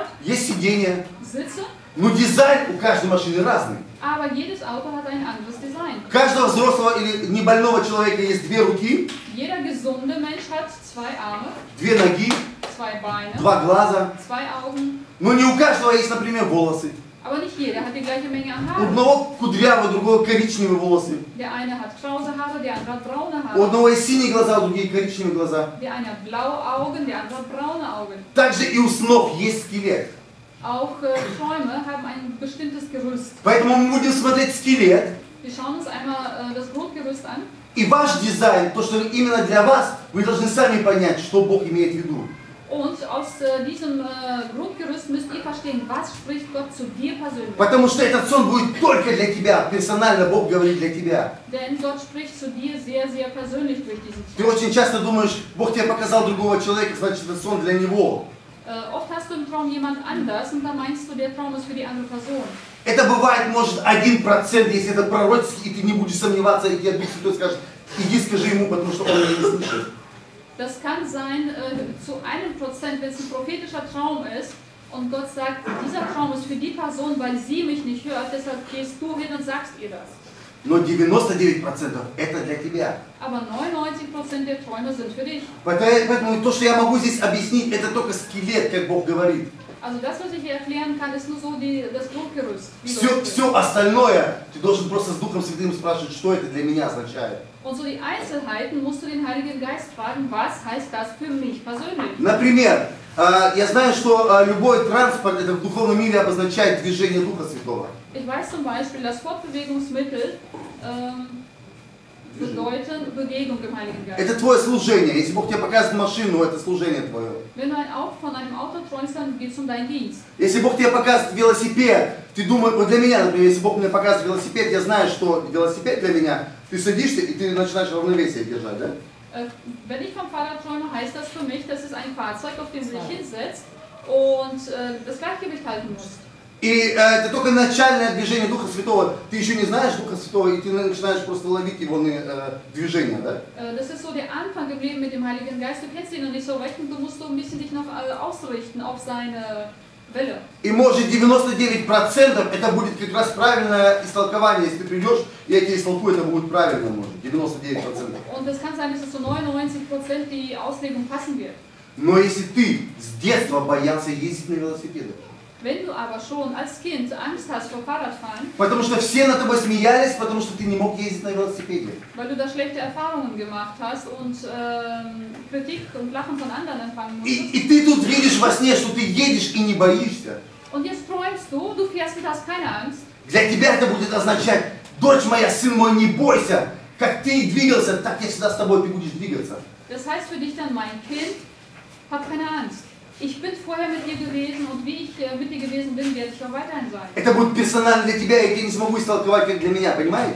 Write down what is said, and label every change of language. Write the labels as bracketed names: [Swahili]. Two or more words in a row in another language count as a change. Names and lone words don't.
[Russian] есть сиденье, [German] Sitze, [Russian] Но дизайн у каждой машины разный. [German] Aber jedes Auto hat ein anderes Design. [Russian] У каждого взрослого или небольного человека есть две руки, [German] Jeder gesunde Mensch hat zwei Arme, [Russian] две ноги, [German] zwei Beine, [Russian] два глаза. [German] zwei Augen. [Russian] Но не у каждого есть, например, волосы. [German] Aber nicht jeder hat die gleiche Menge an [Russian] У [German] Haaren. [Russian] одного кудрявые, у другого коричневые волосы. [German] Der eine hat krause Haare, der andere hat braune [Russian] У [German] Haare. [Russian] одного есть синие глаза, у других коричневые глаза. [German] Der eine hat blaue Augen, der andere hat braune Augen. [Russian] Также и у снов есть скелет. [German] Auch Träume haben ein bestimmtes Gerüst. [Russian] Поэтому мы будем смотреть скелет. [German] Wir schauen uns einmal das Grundgerüst an. [Russian] И ваш дизайн, то, что именно для вас, вы должны сами понять, что Бог имеет в виду. [German] Und aus diesem Grundgerüst müsst ihr verstehen, was spricht Gott zu dir persönlich. [Russian] Потому что этот сон будет только для тебя. Персонально Бог говорит для тебя. [German] Denn Gott spricht zu dir sehr, sehr persönlich durch diesen [Russian] Ты [German] Traum. [Russian] очень часто думаешь, Бог тебе показал другого человека, значит, этот сон для него. [German] Oft hast du im Traum jemand anders und dann meinst du, der Traum ist für die andere Person. [Russian] Это бывает, может, 1%, если это пророческий, и ты не будешь сомневаться, и тебе Дух Святой скажет, иди скажи ему, потому что он меня не слышит. [German] Das kann sein zu 1%, wenn es ein prophetischer Traum ist und Gott sagt, dieser Traum ist für die Person, weil sie mich nicht hört, deshalb gehst du hin und sagst ihr das. [Russian] Но 99% это для тебя. [German] Aber 99% der Träume sind für dich. [Russian] Поэтому то, что я могу здесь объяснить, это только скелет, как Бог говорит. [German] Also das, was ich hier erklären kann, ist nur so das Grundgerüst. wie Gott spricht. [Russian] Все остальное ты должен просто с Духом Святым спрашивать, что это для меня означает. [German] Und so die Einzelheiten musst du den Heiligen Geist fragen, was heißt das für mich persönlich? [Russian] Например, я знаю, что любой транспорт это в духовном мире обозначает движение Духа Святого. [German] Ich weiß zum Beispiel, dass Fortbewegungsmittel bedeuten Bewegung im Heiligen Geist. [Russian] Это твое служение. Если Бог тебе показывает машину, это служение твое. [German] Wenn du von einem Auto träumst, dann geht es um deinen Dienst. [Russian] Если Бог тебе показывает велосипед, ты думаешь, вот для меня, например, если Бог мне показывает велосипед, я знаю, что велосипед для меня, ты садишься и ты начинаешь равновесие держать, да? [German] Wenn ich vom Fahrrad träume, heißt das für mich, dass es ein Fahrzeug, auf dem du dich hinsetzt und das Gleichgewicht halten musst. [Russian] И это только начальное движение Духа Святого. Ты еще не знаешь Духа Святого, и ты начинаешь просто ловить его движение, да? [German] Das ist so der Anfang geblieben mit dem Heiligen Geist. Du kennst ihn noch nicht so recht und du musst so ein bisschen dich noch ausrichten auf seine Welle. [Russian] И может 99% это будет как раз правильное истолкование. Если ты придешь, я тебе истолкую, это будет правильно, может, 99%. [German] Und es kann sein, dass es zu 99% die Auslegung passen wird. [Russian] Но если ты с детства боялся ездить на велосипедах, [German] Wenn du aber schon als Kind Angst hast vor Fahrradfahren, [Russian] потому что все над тобой смеялись, потому что ты не мог ездить на велосипеде. [German] weil du da schlechte Erfahrungen gemacht hast und Kritik und Lachen von anderen empfangen musstest. [Russian] И ты тут видишь во сне, что ты едешь и не боишься. [German] Und jetzt träumst du fährst und hast keine Angst. [Russian] Для тебя это будет означать, дочь моя, сын мой, не бойся. Как ты двигался, так я всегда с тобой, ты будешь двигаться. [German] Das heißt für dich dann, mein Kind, hab keine Angst. Ich bin vorher mit dir gewesen und wie ich mit dir gewesen bin, werde ich auch weiterhin sein. [Russian] Это будет персонально для тебя, и я не смогу истолковать, как для меня, понимаете?